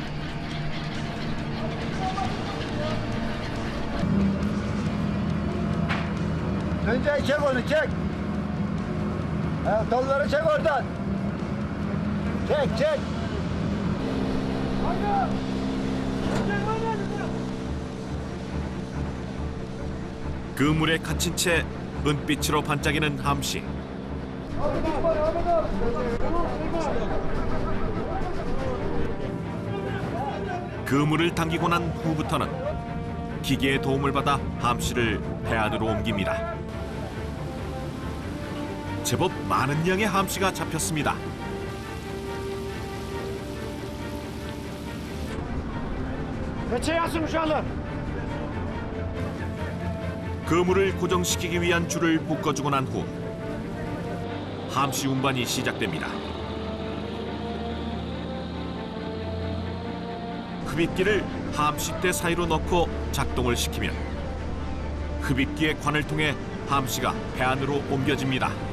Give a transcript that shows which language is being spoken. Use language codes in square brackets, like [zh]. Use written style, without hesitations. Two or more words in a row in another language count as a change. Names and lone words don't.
[tr] Önce çek onu çek. Dalları çek oradan. Çek çek. [ko] 그물에 갇힌 채 은빛으로 반짝이는 함씨. 그물을 당기고 난 후부터는 기계의 도움을 받아 함씨를 배 안으로 옮깁니다. 제법 많은 양의 함씨가 잡혔습니다. [tr] 대체 yazın uşaklar. [ko] 그물을 고정시키기 위한 줄을 묶어주고 난 후 함씨 운반이 시작됩니다. 흡입기를 함씨대 사이로 넣고 작동을 시키면 흡입기의 관을 통해 함씨가 배 안으로 옮겨집니다.